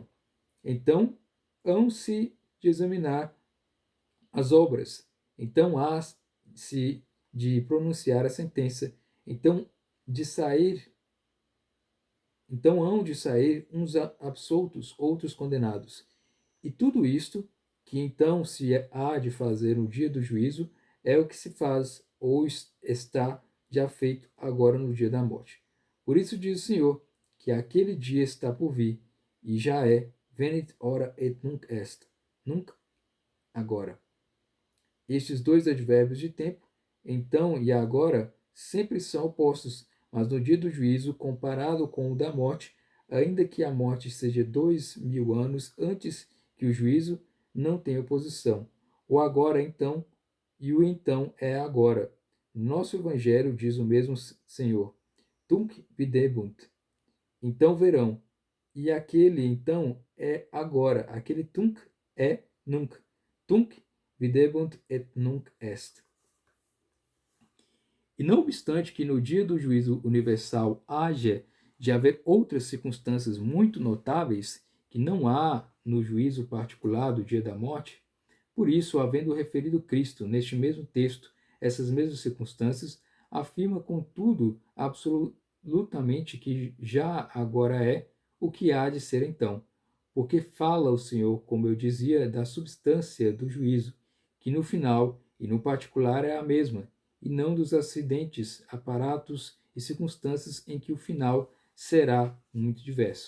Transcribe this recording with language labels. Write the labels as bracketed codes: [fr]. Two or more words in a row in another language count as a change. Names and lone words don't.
[pt] Então, hão-se de examinar as obras, então há-se de pronunciar a sentença, então hão de sair uns absoltos, outros condenados. E tudo isto, que então se há de fazer no dia do juízo, é o que se faz ou está já feito agora no dia da morte. Por isso diz o Senhor, que aquele dia está por vir, e já é, [la] venit ora et nunc est, [pt] nunca agora. Estes dois advérbios de tempo, então e agora, sempre são opostos, mas no dia do juízo, comparado com o da morte, ainda que a morte seja 2000 anos antes que o juízo, não tem oposição. O agora então e o então é agora. Nosso evangelho diz o mesmo Senhor. [la] Tunc videbunt. [pt] Então verão. E aquele então é agora. Aquele tunc é nunc. [la] Tunc videbunt et nunc est. [pt] E não obstante que no dia do juízo universal haja de haver outras circunstâncias muito notáveis que não há no juízo particular do dia da morte, por isso, havendo referido Cristo neste mesmo texto essas mesmas circunstâncias, afirma contudo absolutamente que já agora é o que há de ser então, porque fala o Senhor, como eu dizia, da substância do juízo, que no final e no particular é a mesma, e não dos acidentes, aparatos e circunstâncias em que o final será muito diverso.